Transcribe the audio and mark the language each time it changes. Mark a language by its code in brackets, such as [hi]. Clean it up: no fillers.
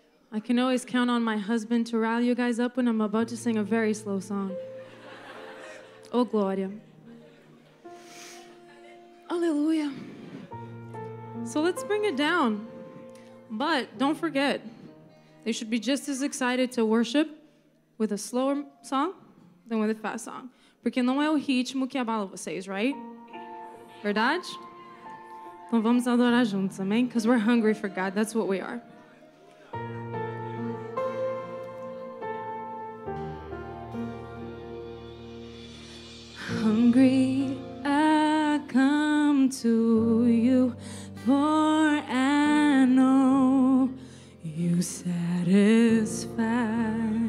[en] I can always count on my husband to rally you guys up when I'm about to sing a very slow song. Oh, Glória. Hallelujah. So let's bring it down. But don't forget, they should be just as excited to worship with a slower song than with a fast song. [pt] Porque não é o ritmo que abala vocês, [en] right? [pt] Verdade? Então vamos adorar juntos, amém? [en] Because we're hungry for God. That's what we are. Hungry, I come to you, for I know you satisfy.